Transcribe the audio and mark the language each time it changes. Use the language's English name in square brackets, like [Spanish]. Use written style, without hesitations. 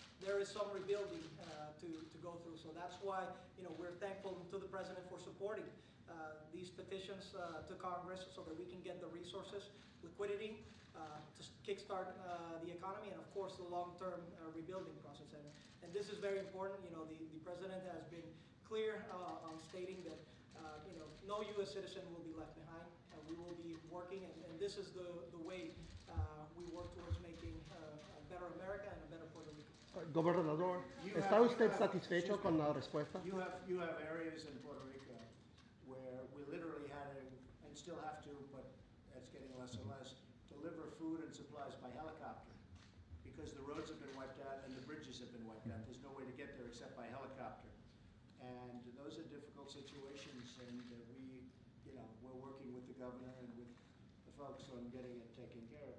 [English] There is some rebuilding to go through, so that's why we're thankful to the president for supporting these petitions to Congress so that we can get the resources, liquidity, to kickstart the economy, and of course the long-term rebuilding process. And this is very important. The president has been clear on stating that no U.S. citizen will be left behind. We will be working, and this is the way we work towards making a better America and a better Puerto Rico. [Spanish] Gobernador, ¿está usted satisfecho con la respuesta? [English] You have areas in Puerto Rico where we literally had to, and still have to, but it's getting less and less, deliver food and supplies by helicopter because the roads have been wiped out and the bridges have been wiped out. There's no way to get there except by helicopter. And those are difficult situations, and we're working with the governor and with the folks on getting it taken care of.